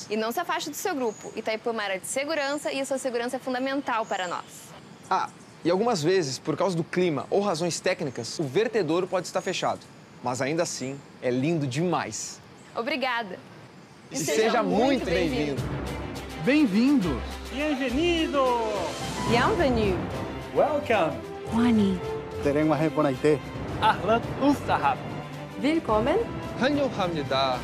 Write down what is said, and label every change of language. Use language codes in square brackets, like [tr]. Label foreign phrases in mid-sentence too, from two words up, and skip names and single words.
[pt] E não se afaste do seu grupo. Itaipu é uma área de segurança e a sua segurança é fundamental para nós. Ah, e algumas vezes, por causa do clima ou razões técnicas, o vertedouro pode estar fechado. Mas ainda assim, é lindo demais. Obrigada. E seja muito bem-vindo. Bem-vindos. [es] Bienvenido. [fr] Bienvenue. [en] Welcome. Wani. [gn] Terengwahe Ponaite. [ar] أهلا وسهلا. [de] Willkommen. [ko] 환영합니다.